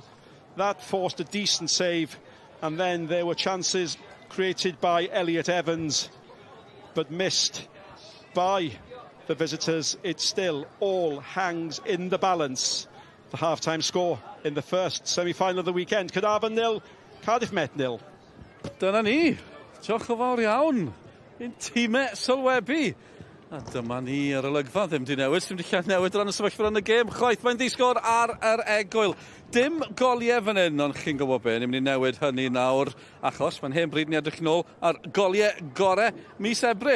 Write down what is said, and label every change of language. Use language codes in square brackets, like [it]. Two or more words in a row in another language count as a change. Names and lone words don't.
[en] That forced a decent save. And then there were chances created by Elliott Evans, but missed by the visitors. It still all hangs in the balance. The half-time score in the first semi-final of the weekend. Caernarfon 0, Cardiff Met 0. [cy] Dyna ni. Diolch yn fawr iawn. Un tîmau sylwebu. A dyma ni ar olygfa, ddim di newid. Ddim di lladd newid rhan y sefyllfa yn y gêm. Chwaith, mae'n ddisgwyl ar yr egwyl. Dim goliau fan hyn, ond chi'n gwybod be, ni'n mynd i newid hynny nawr, achos mae'n hen bryd ni edrych nôl ar goliau gorau mis Ebrill.